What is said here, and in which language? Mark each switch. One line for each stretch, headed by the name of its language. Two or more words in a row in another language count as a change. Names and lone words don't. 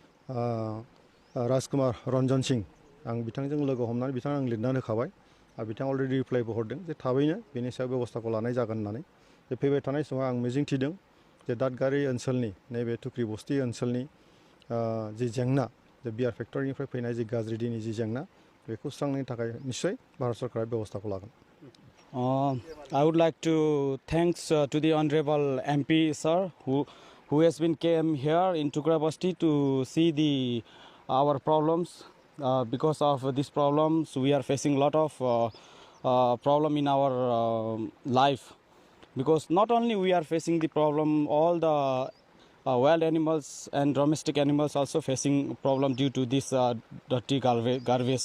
Bodo: राजकुमार रन्जन सिं आं बिथांजों लोगो हमनानै बिथाङा आं लिरनानै होखाबाय आरो बिथाङा
English: already replyबो
Bodo: हरदों जे थाबैनो बेनि सायाव बेबस्थाखौ लानाय जागोन होननानै जे फैबाय थानाय समाव आं मिजिं थिदों जे दादगारि ओनसोलनि नैबे तुक्रि बस्ति ओनसोलनि जि जेंना जे
English: beer factoryनिफ्राय
Bodo: फैनाय जि गाज्रि दैनि जि जेंना बेखौ सुस्रांनायनि थाखाय निस्सय भारत सरकारा बेबस्थाखौ लागोन
English: I would like to thanks to the honorable MP sir who has been came here in Tukra Basti to see our problems. Because of these problems we are facing a lot of problem in our life, because not only we are facing the problem, all the wild animals and domestic animals also facing problem due to this dirty garbage.